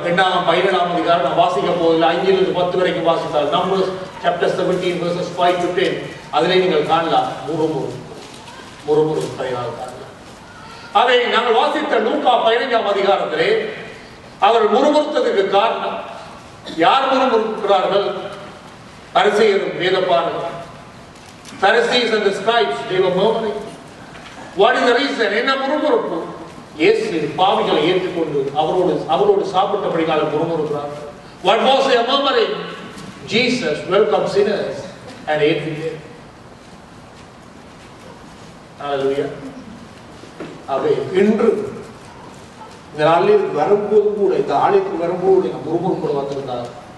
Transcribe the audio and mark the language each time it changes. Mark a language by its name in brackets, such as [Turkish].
[Tamil] 17ஆம் அதிகாரம் நான் வாசிக்க போவதில்லை, 5 to 10 வரைக்கும் வாசித்தால் [English] Numbers chapter 17 verses 5 to 10 [Tamil] அதிலே நீங்கள் காணலாம் முறுமுறு பெயரால் காணலாம். அதை நாங்கள் வாசித்த லூக்கா 15ஆம் அதிகாரத்திலே அவர் முறுமுறுத்ததுக்கு காரணம், யார் முறுமுறுக்கிறார்கள்? பரிசேயரும் வேதபாரகரும். [English] Pharisees and the scribes, they were murmuring. What is the reason? [Tamil] என்ன முறுமுறுப்பு? இயேசு பாவிகளை ஏற்றுக்கொண்டு அவரோடு சாப்பிட்டபடினால முறுமுறுக்கிறார்கள். [English] What was their murmuring? Jesus welcomed sinners and ate with them. Hallelujah. [Tamil] அவை இன்று இந்த நாளில் வரும்போது கூட, இந்த ஆலயத்துக்கு வரும்போது முறுமுறுப்பு வந்திருந்தார்.